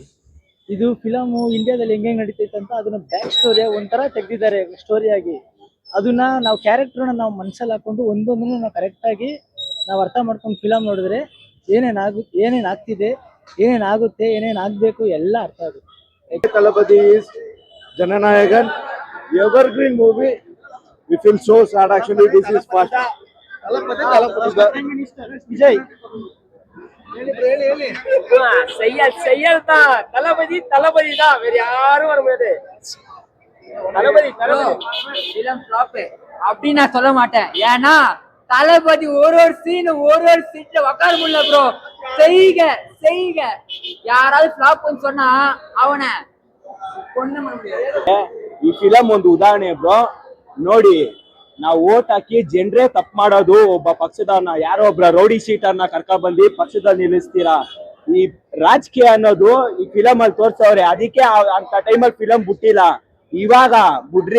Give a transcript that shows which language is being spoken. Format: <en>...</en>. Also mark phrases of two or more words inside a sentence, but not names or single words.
<kn>ಇದು ಫಿಲಮು ಇಂಡಿಯಾದಲ್ಲಿ ಹೆಂಗೆ ನಡೀತೈತೆ ಅಂತ ಅದನ್ನ</kn> <en>back story</en> <kn>ಒಂಥರ ತೆಗ್ದಿದ್ದಾರೆ ಸ್ಟೋರಿಯಾಗಿ. ಅದನ್ನ ನಾವು ಕ್ಯಾರೆಕ್ಟರ್ನ ನಾವು ಮನಸ್ಸಲ್ಲಿ ಹಾಕೊಂಡು ಒಂದೊಂದನ್ನು ನಾವು ಕರೆಕ್ಟಾಗಿ ನಾವು ಅರ್ಥ ಮಾಡ್ಕೊಂಡು ಫಿಲಮ್ ನೋಡಿದ್ರೆ ಏನೇನಾಗ್ತಿದೆ, ಏನೇನಾಗುತ್ತೆ, ಏನೇನಾಗಬೇಕು ಎಲ್ಲ ಅರ್ಥ ಆಗುತ್ತೆ.</kn> <en>ತಲಪತಿ is ಜನನಾಯಕನ್ evergreen movie. We feel so sad actually. This is first ವಿಜಯ್</en> <ta>செய்யல் தான் தளபதி தான், வேற யாரும் வர முடியாது. தளபதி</ta> <en>film flop</en> <ta>அப்படி நான் சொல்ல மாட்டேன். ஏன்னா தளபதி ஒரு சீன்ல உட்கார முடியல ப்ரோ. செய்க யாராவது ஃப்ளாப்னு சொன்னா அவனை கொண்டு பண்ண முடியாது.</ta> <kn>ಈ ಫಿಲಂ ಒಂದು ಉದಾಹರಣೆ ಬ್ರೋ. ನೋಡಿ, ನಾವು ಓಟ್ ಹಾಕಿ ಜನರೇ ತಪ್ಪು ಮಾಡೋದು. ಒಬ್ಬ ಪಕ್ಷದವ್ರನ್ನ, ಯಾರೋ ಒಬ್ರ</kn> <en>rowdy sheeter</en> <kn>ಕರ್ಕೊಂಡ್ ಬಂದು ಪಕ್ಷದಲ್ಲಿ ನಿಲ್ಲಿಸ್ತೀರಾ. ಈ ರಾಜಕೀಯ ಅನ್ನೋದು ಈ ಫಿಲಮ್ ಅಲ್ಲಿ ತೋರ್ಸವ್ರೆ, ಅದಕ್ಕೆ ಅಂತ ಟೈಮಲ್ಲಿ ಫಿಲಂ ಬಿಟ್ಟಿಲ್ಲ. ಇವಾಗ ಬಿಡ್ರಿ.</kn>